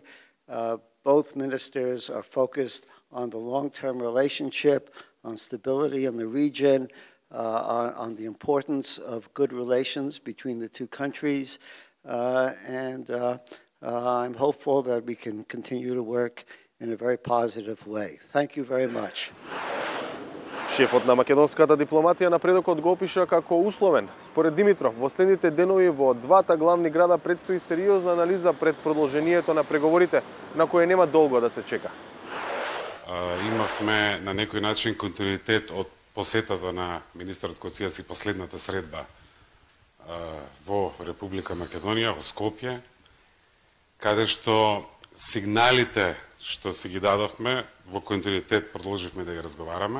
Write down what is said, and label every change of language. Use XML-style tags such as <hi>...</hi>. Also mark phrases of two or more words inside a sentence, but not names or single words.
<en>Both ministers are focused on the long-term relationship, on stability in the region, on the importance of good relations between the two countries, and I'm hopeful that we can continue to work in a very positive way. Thank you very much.</en> <mk>Шефот на македонската дипломатија напредокот го опиша како условен. Според Димитров, во следните денови во двата главни града предстои сериозна анализа пред продолжението на преговорите, на кое нема долго да се чека. Имавме на некој начин континуитет од посетата на министерот Коцијас и последната средба во Република Македонија, во Скопје, каде што сигналите што си ги дадовме, во континуитет продолживме да ги разговараме.</mk>